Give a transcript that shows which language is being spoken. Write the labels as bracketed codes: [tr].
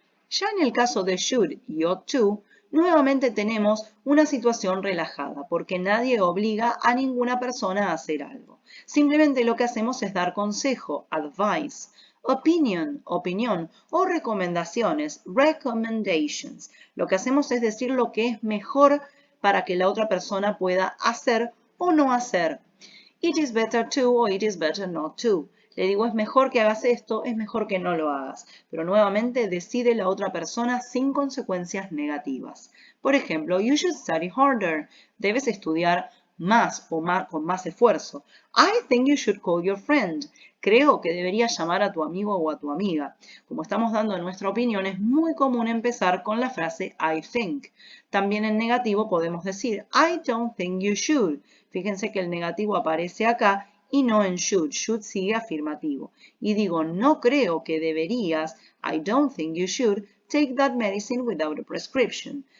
[es] Ya en el caso de should y ought to, nuevamente tenemos una situación relajada porque nadie obliga a ninguna persona a hacer algo. Simplemente lo que hacemos es dar consejo, advice, opinión o recomendaciones, recommendations. Lo que hacemos es decir lo que es mejor para que la otra persona pueda hacer o no hacer. [en] It is better to o it is better not to. [es] Le digo, es mejor que hagas esto, es mejor que no lo hagas. Pero nuevamente decide la otra persona sin consecuencias negativas. Por ejemplo, [en] you should study harder. [es] Debes estudiar más o con más esfuerzo. [en] I think you should call your friend. [es] Creo que deberías llamar a tu amigo o a tu amiga. Como estamos dando nuestra opinión, es muy común empezar con la frase [en] I think. [es] También en negativo podemos decir [en] I don't think you should. [es] Fíjense que el negativo aparece acá y no en should. Should sigue afirmativo. Y digo, no creo que deberías, [en] I don't think you should, take that medicine without a prescription.